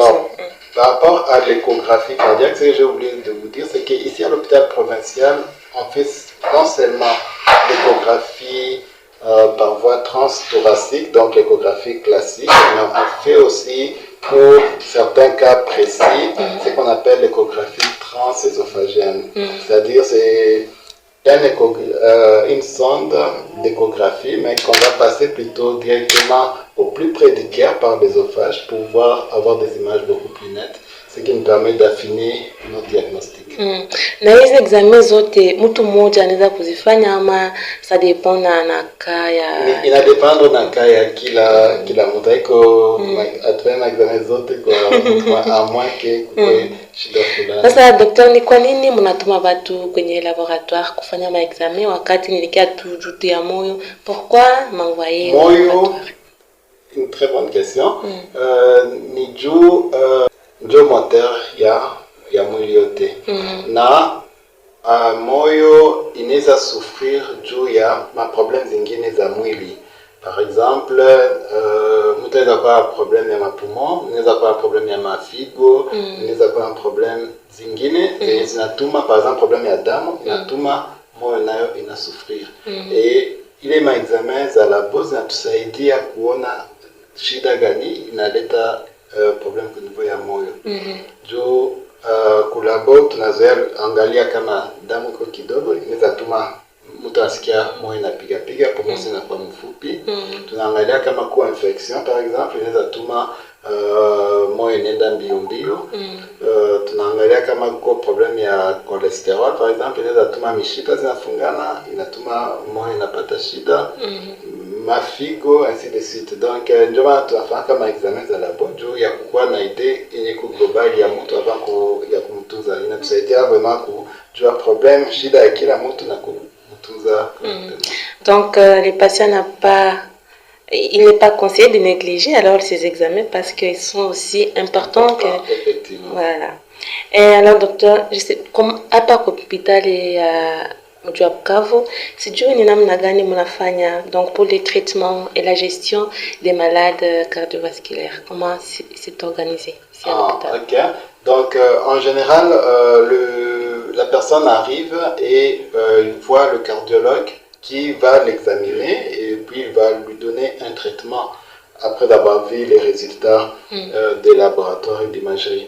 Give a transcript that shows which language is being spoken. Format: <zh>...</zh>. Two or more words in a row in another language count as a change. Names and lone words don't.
<fr>Alors, par rapport à l'échographie cardiaque, ce que j'ai oublié de vous dire, c'est qu'ici à l'hôpital provincial, on fait non seulement l'échographie par voie transthoracique, donc l'échographie classique, mais on fait aussi, pour certains cas précis, ce qu'on appelle l'échographie transésophagienne. C'est-à-dire c'est une sonde d'échographie, mais qu'on va passer plutôt directement au plus près du cœur par l'œsophage pour pouvoir avoir des images beaucoup plus nettes, ce qui nous permet d'affiner nos diagnostics.</fr> <sw>Na hizi examen zote mtu mmoja anaweza kuzifanya ama</sw> <fr>ça dépend</fr> <sw>na kaya? Inadependre na kaya kila mtu. Iko atufanya examen zote kwa mtu,</sw> <fr>a moins que</fr> <sw>kukwe shida fulani. Sasa daktari, ni kwa nini mnatuma watu kwenye laboratoire kufanya ma examen wakati nilikia tu ya moyo?</sw> <fr>Pourquoi m'envoyer</fr> <sw>moyo?</sw> <fr>Une très bonne question.</fr> <sw>Ni juu ndio moteur ya mwili yote. Na moyo inaweza souffrir juu ya maproblème zingine za mwili.</sw> <fr>Par exemple,</fr> <sw>mtu anaweza kuwa problème ya mapumo, anaweza kuwa problème ya mafigo, anaweza kuwa problème zingine zinatuma,</sw> <fr>par exemple</fr> <sw>problème ya damu inatuma moyo nayo inasouffrir. Et ile maexamen za labo zinatusaidia kuona shida gani inaleta problem kwa niveau ya moyo. Juu kulabo tunazoea angalia kama damu iko kidogo, inaweza tuma mtu asikia moyo inapiga piga, pumzi inakuwa mfupi. Tunaangalia kama kuwa infection</sw> <fr>par exemple,</fr> <sw>inaweza tuma moyo inaenda mbio mbio. Tunaangalia kama kuko problem ya cholesterol</sw> <fr>par exemple,</fr> <sw>inaweza tuma mishipa zinafungana, inatuma moyo inapata shida. Mafigo,</sw> <fr>ainsi de suite.</fr> <sw>Donc ndio maana tunafanya kama examen za labo juu ya kukuwa na idée yenye global ya mtu avant ya kumtunza. Inatusaidia vraiment kujua problem, shida ya kila mtu na kumtunza.</sw> <fr>Donc les patients il n'est pas conseillé de négliger alors ces examens parce qu'ils sont aussi importants que... Effectivement. Voilà. Et alors docteur, je sais, comme</fr> <sw>hapa kwa hospitali mji wa Bukavu, sijui ni namna gani mnafanya</sw> <fr>donc pour les traitements et la gestion des malades cardiovasculaires, comment c'est organisé ici à l'hôpital? Ok. Donc en général, la personne arrive et il voit le cardiologue qui va l'examiner et puis il va lui donner un traitement après d'avoir vu les résultats des laboratoires et d'imagerie.</fr>